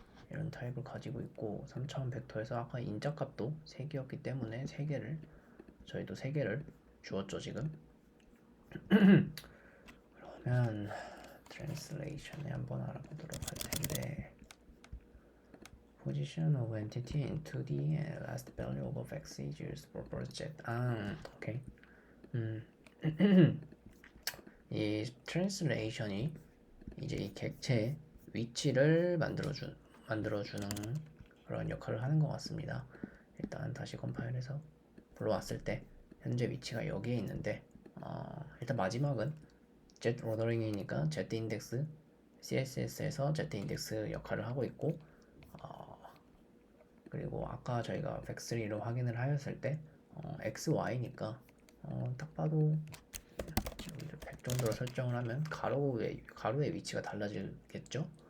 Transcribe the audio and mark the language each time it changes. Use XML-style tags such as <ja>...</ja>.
<ko>이런 타입을 가지고 있고 3차원 벡터에서 아까 인자값도 3개였기 때문에 3개를 저희도 3개를 주었죠 지금. 그러면 트랜슬레이션에 한번 알아보도록 할 텐데</ko> <en>Position of entity in 2D and last value of x is used for project.</en> <ko>오케이. 이 트랜슬레이션이 이제 이 객체의 위치를 만들어주는 그런 역할을 하는 것 같습니다. 일단 다시 컴파일해서 불러왔을 때 현재 위치가 여기에 있는데 일단 마지막은 Z 오더링이니까 Z 인덱스 CSS에서 Z 인덱스 역할을 하고 있고 그리고 아까 저희가 벡3로 확인을 하였을 때 XY니까 딱 봐도 100 정도로 설정을 하면 가로의 위치가 달라지겠죠?</ko>